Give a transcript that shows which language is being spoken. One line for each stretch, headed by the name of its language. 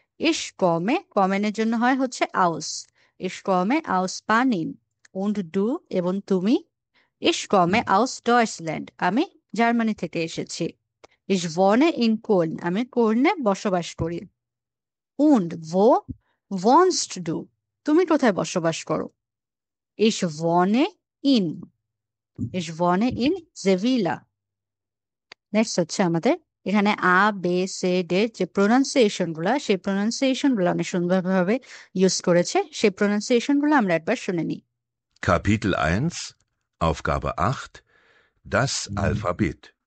Bangla: ইশ কমে, কমেনের জন্য হয় হচ্ছে আউস।
German: ইশ কমে আউস পানিন। und du,
Bangla: এবং তুমি?
German: Ich komme aus Deutschland,
Bangla: আমি জার্মানি থেকে এসেছি।
German: Ich wohne in Köln,
Bangla: আমি কোলনে বসবাস করি।
German: und wo wohnst du,
Bangla: তুমি কোথায় বসবাস করো?
German: Ich wohne in, ich wohne in Sevilla।
Bangla: Next হচ্ছে আমাদের এখানে আ বে সে ডে যে প্রোনাউন্সিয়েশন গুলা, সেই প্রোনাউন্সিয়েশন গুলো অনেক সুন্দরভাবে ইউজ করেছে। সেই প্রোনাউন্সিয়েশন গুলো আমরা একবার শুনে নিই।
German: Kapitel 1, Aufgabe 8. Das Alphabet.